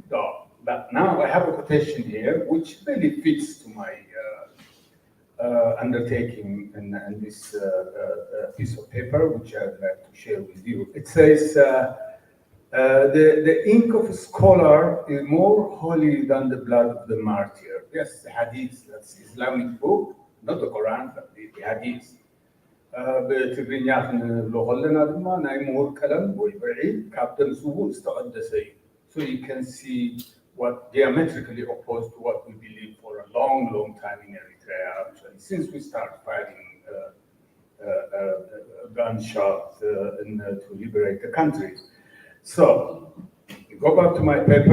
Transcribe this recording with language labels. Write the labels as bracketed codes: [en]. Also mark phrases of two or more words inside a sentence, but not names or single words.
[en] But now I have a quotation here which really fits to my undertaking and this piece of paper, which I'd like to share with you. It says, the ink of a scholar is more holy than the blood of the martyr. Yes, the Hadith, that's Islamic book, not the Quran, but the Hadith. [ti] በትግርኛ ክንብሎ ከለና ድማ ናይ ምሁር ቀለም ወይ ብርዒ ካብተን ስውን ዝተቐደሰ እዩ. [en] So you can see what diametrically opposed to what we believe for a long, long time in Eritrea, actually, since we started fighting gunshot to liberate the country. So, go back to my paper.